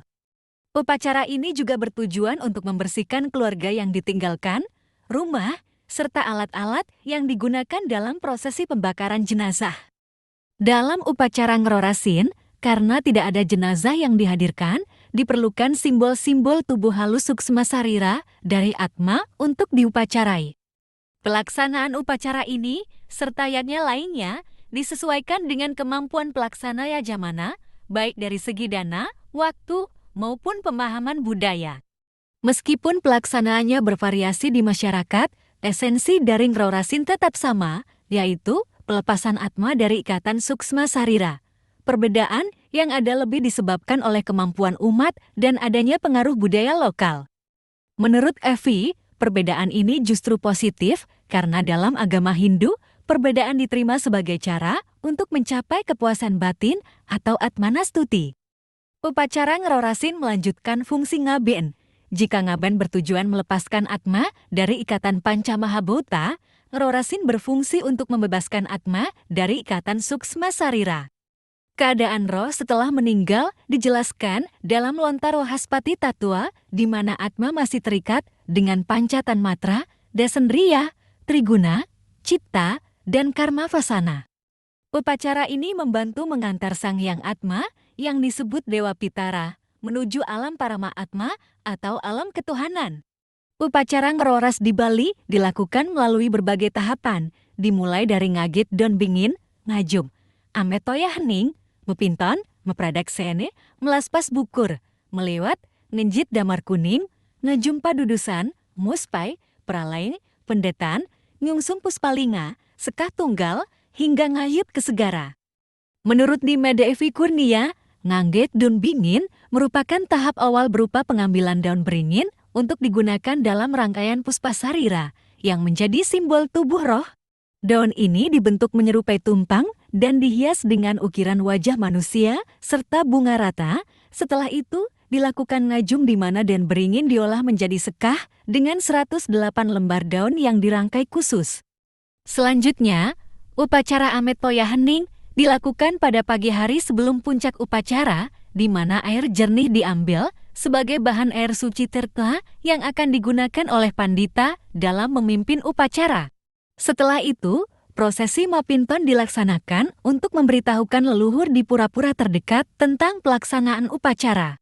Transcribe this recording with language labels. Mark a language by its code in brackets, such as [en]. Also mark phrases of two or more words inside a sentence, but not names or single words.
[id] Upacara ini juga bertujuan untuk membersihkan keluarga yang ditinggalkan, rumah, serta alat-alat yang digunakan dalam prosesi pembakaran jenazah. Dalam upacara Ngerorasin, karena tidak ada jenazah yang dihadirkan, diperlukan simbol-simbol tubuh halus suksma sarira dari atma untuk diupacarai. Pelaksanaan upacara ini, serta yatnya lainnya, disesuaikan dengan kemampuan pelaksana yajamana, baik dari segi dana, waktu, maupun pemahaman budaya. Meskipun pelaksanaannya bervariasi di masyarakat, esensi dari Ngerorasin tetap sama, yaitu pelepasan atma dari ikatan suksma sarira. Perbedaan yang ada lebih disebabkan oleh kemampuan umat dan adanya pengaruh budaya lokal. Menurut Evi, perbedaan ini justru positif karena dalam agama Hindu, perbedaan diterima sebagai cara untuk mencapai kepuasan batin atau atmanastuti. Upacara Ngerorasin melanjutkan fungsi ngaben. Jika ngaben bertujuan melepaskan atma dari ikatan panca mahabhuta, Ngerorasin berfungsi untuk membebaskan atma dari ikatan suksma sarira. Keadaan roh setelah meninggal dijelaskan dalam lontar Wahaspati Tattwa, di mana atma masih terikat dengan panca tanmatra, dasendriya, triguna, citta, dan karma vasana. Upacara ini membantu mengantar sang hyang atma yang disebut Dewa Pitara menuju alam parama atma atau alam ketuhanan. Upacara Ngeroras di Bali dilakukan melalui berbagai tahapan, dimulai dari ngagit don bingin, ngajum, amet toya hening, mepinton, mepradaksene, melaspas bukur, melewat, ngenjit damar kuning, ngejumpa dudusan, muspai, peralai, pendetan, nyungsum puspalinga, sekah tunggal, hingga ngayut ke segara. Menurut Nima Devi Kurnia, ngangget daun bingin merupakan tahap awal berupa pengambilan daun beringin untuk digunakan dalam rangkaian puspasarira yang menjadi simbol tubuh roh. Daun ini dibentuk menyerupai tumpang dan dihias dengan ukiran wajah manusia serta bunga rata. Setelah itu, dilakukan ngajum di mana daun beringin diolah menjadi sekah dengan 108 lembar daun yang dirangkai khusus. Selanjutnya, upacara amet toya hening dilakukan pada pagi hari sebelum puncak upacara, di mana air jernih diambil sebagai bahan air suci tirta yang akan digunakan oleh pandita dalam memimpin upacara. Setelah itu, prosesi mapinton dilaksanakan untuk memberitahukan leluhur di pura-pura terdekat tentang pelaksanaan upacara.